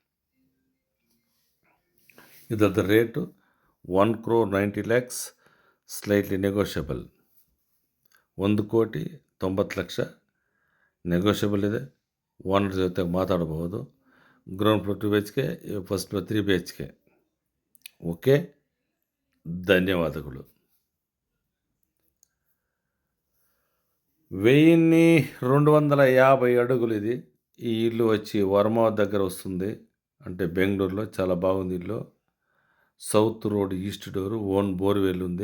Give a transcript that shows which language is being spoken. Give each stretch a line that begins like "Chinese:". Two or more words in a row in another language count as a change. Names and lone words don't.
Kannada: ಇದರದ್ದು ರೇಟು 1,90,00,000
English: slightly negotiable.
Kannada: 1,90,00,000 ನೆಗೋಷಿಯಬಲ್ ಇದೆ. ಓನರ್ ಜೊತೆಗೆ ಮಾತಾಡಬಹುದು.
English: ground floor 2 BHK, first floor 3 BHK.
Telugu: ఓకే, ధన్యవాదములు. 1250 అడుగులు ఇది. ఈ ఇల్లు వచ్చి వర్మ దగ్గర వస్తుంది, అంటే బెంగళూరులో. చాలా బాగుంది ఇల్లు.
English: south road, east door, own borewell
Telugu: ఉంది.